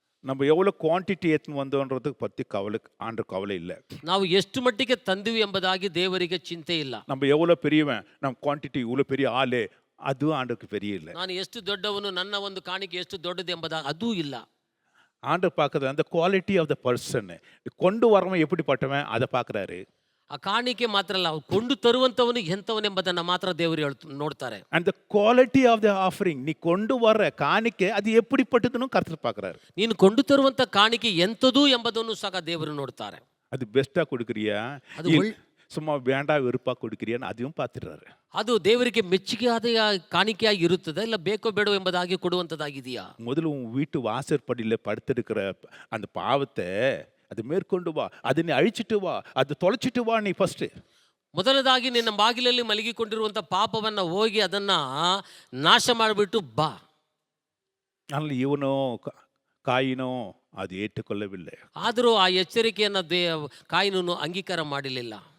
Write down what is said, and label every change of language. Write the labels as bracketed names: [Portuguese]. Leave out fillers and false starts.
[Tamil] நம்ம எவ்வளோ குவான்டிட்டி எடுத்துன்னு வந்தோன்றதுக்கு பற்றி கவலை இல்லை. [Kannada] ನಾವು ಎಷ್ಟು ಮಟ್ಟಿಗೆ ತಂದಿವಿ ಎಂಬುದಾಗಿ ದೇವರಿಗೆ ಚಿಂತೆ ಇಲ್ಲ. [Tamil] நம்ம எவ்வளோ பெரியவன், நம்ம குவான்டிட்டி இவ்வளோ பெரிய ஆளு, [Kannada] ಅದು [Tamil] ஆண்டவருக்கு பெரிய இல்லை. [Kannada] ನಾನು ಎಷ್ಟು ದೊಡ್ಡವನು, ನನ್ನ ಒಂದು ಕಾಣಿಕೆ ಎಷ್ಟು ದೊಡ್ಡದು ಎಂಬುದಾಗಿ ಅದೂ ಇಲ್ಲ. [Tamil] ஆண்டவர் பார்க்குறது அந்த [English] quality of the person, [Tamil] கொண்டு வரவன் எப்படிப்பட்டவன் அதை பார்க்குறாரு. [Kannada] ಆ ಕಾಣಿಕೆ ಮಾತ್ರ ಅಲ್ಲ, ಅವ್ರು ಕೊಂಡು ತರುವಂಥವನು ಎಂಥವನೆಂಬುದನ್ನು ಮಾತ್ರ ದೇವರು ನೋಡ್ತಾರೆ. [English] And the quality of the offering, [Tamil] நீ கொண்டு வர காணிக்கை அது எப்படிப்பட்டதுன்னு கர்த்தர் பார்க்குறாரு. [Kannada] ನೀನು ಕೊಂಡು ತರುವಂಥ ಕಾಣಿಕೆ ಎಂಥದ್ದು ಎಂಬುದನ್ನು ಸಹ ದೇವರು ನೋಡ್ತಾರೆ. [Tamil] அது பெஸ்ட்டாக கொடுக்குறியா, [Kannada] ಅದು [Tamil] சும்மா வேண்டா வெறுப்பா கொடுக்குறியான்னு அதையும் பார்த்துடுறாரு. [Kannada] ಅದು ದೇವರಿಗೆ ಮೆಚ್ಚುಗೆಯಾದ ಕಾಣಿಕೆಯಾಗಿ ಇರುತ್ತದೆ, ಇಲ್ಲ ಬೇಕೋ ಬೇಡೋ ಎಂಬುದಾಗಿ ಕೊಡುವಂಥದ್ದಾಗಿದೆಯಾ? [Tamil] முதல்ல உன் வீட்டு வாசற்படியில் படுத்திருக்கிற அந்த பாவத்தை அது மேற்கொண்டு வா, அதை நீ அழிச்சிட்டு வா, அதை தொலைச்சிட்டு வா நீ ஃபர்ஸ்ட். [Kannada] ಮೊದಲದಾಗಿ ನಿನ್ನ ಬಾಗಿಲಲ್ಲಿ ಮಲಗಿಕೊಂಡಿರುವಂಥ ಪಾಪವನ್ನು ಹೋಗಿ ಅದನ್ನು ನಾಶ ಮಾಡಿಬಿಟ್ಟು ಬಾ. [Tamil] ஆனால் இவனோ காயினோ அது ஏற்றுக்கொள்ளவில்லை. [Kannada] ಆದರೂ ಆ ಎಚ್ಚರಿಕೆಯನ್ನು ಕಾಯಿನನು ಅಂಗೀಕಾರ ಮಾಡಲಿಲ್ಲ.